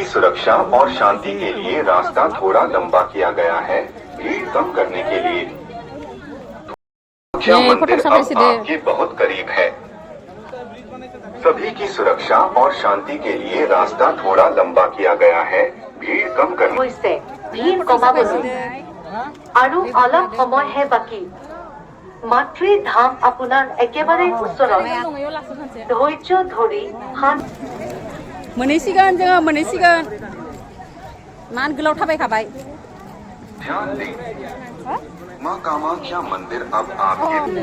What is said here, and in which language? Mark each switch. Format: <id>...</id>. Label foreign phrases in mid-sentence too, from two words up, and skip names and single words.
<hi>सुरक्षा और शांति के लिए रास्ता थोड़ा लंबा किया गया है भीड़ कम करने के लिए कामाख्या मंदिर अब आपके बहुत करीब है सभी की सुरक्षा और शांति के लिए रास्ता थोड़ा लंबा किया गया है भीड़ कम करने</hi> <as>আৰু অলপ সময়হে বাকী মাতৃ ধাম আপোনাৰ একেবাৰে ওচৰত ধৈৰ্য ধৰি</as> <brx>मोनहैसिगोन जोङो मोनहैसिगोन मान गोलाव थाबायखाबाय</brx> <hi>ध्यान दें मां कामाख्या मंदिर अब आपके</hi>